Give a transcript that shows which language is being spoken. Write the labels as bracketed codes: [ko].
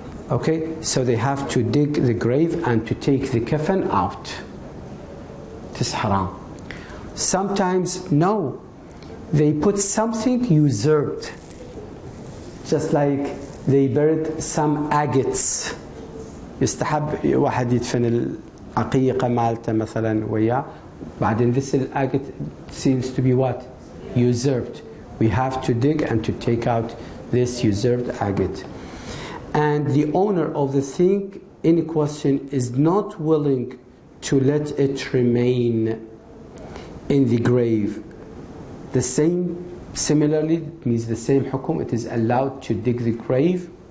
[en] Okay, so they have to dig the grave and to take the coffin out. It is haram. Sometimes no, they put something usurped, just like they buried some agates. [ar] يستحب واحد يدفن العقيقة مالته مثلا وياه بعدين [en] this agate seems to be what? Usurped. We have to dig and to take out this usurped agate. And the owner of the thing in question is not willing to let it remain in the grave. The same, similarly, it means the same hukum, it is allowed to dig the grave.